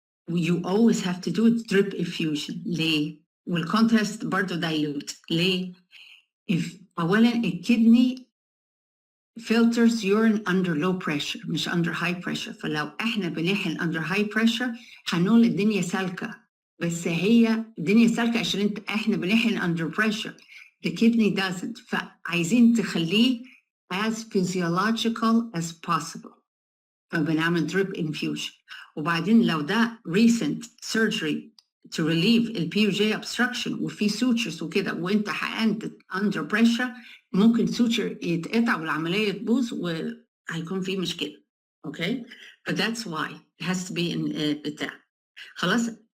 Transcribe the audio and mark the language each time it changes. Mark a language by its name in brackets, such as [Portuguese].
[English] you always have to do it drip infusion. [Arabic] ليه؟ والcontrast برضه dilute. ليه؟ أولاً الكدني [English] filters urine under low pressure [Arabic] مش under high pressure. فلو احنا بنحقن [English] under high pressure [Arabic] هنقول الدنيا سالكة، بس هي الدنيا سالكة عشان احنا بنحقن [English] under pressure. the kidney doesn't. [Arabic] فعايزين تخليه [English] as physiological as possible، [Arabic] فبنعمل drip infusion. وبعدين لو ده [English] recent surgery to relieve ال PUJ obstruction [Arabic] وفي sutures وكده وانت حقنت [English] under pressure، [Arabic] ممكن suture يتقطع والعملية تبوظ وهيكون في مشكلة اوكي. [English] but that's why it has to be in بتاع خلاص.